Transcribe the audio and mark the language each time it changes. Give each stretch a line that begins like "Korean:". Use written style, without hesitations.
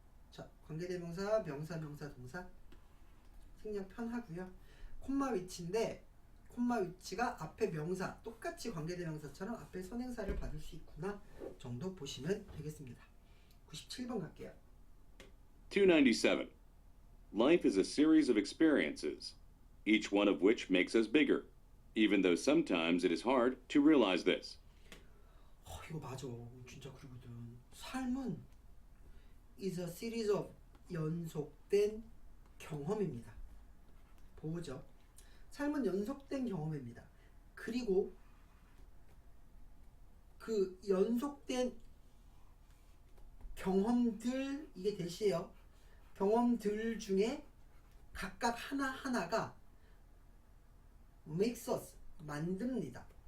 Korean: 자, 관계대명사, 명사, 동사 생략 편하고요. 콤마 위치인데 콤마 위치가 앞에 명사 똑같이 관계대명사처럼 앞에 선행사를 받을 수 있구나 정도 보시면 되겠습니다. 97번 갈게요. 297.
English: life is a series of experiences, each one of which makes us bigger, even though sometimes it is hard to realize this.
Korean: 이거 맞아. 진짜 그러거든. 삶은 is
English: a series of
Korean: 연속된 경험입니다. 보죠. 삶은 연속된 경험입니다. 그리고 그 연속된 경험들, 이게 대시예요. 경험들 중에 각각 하나하나가 makes us, 만듭니다.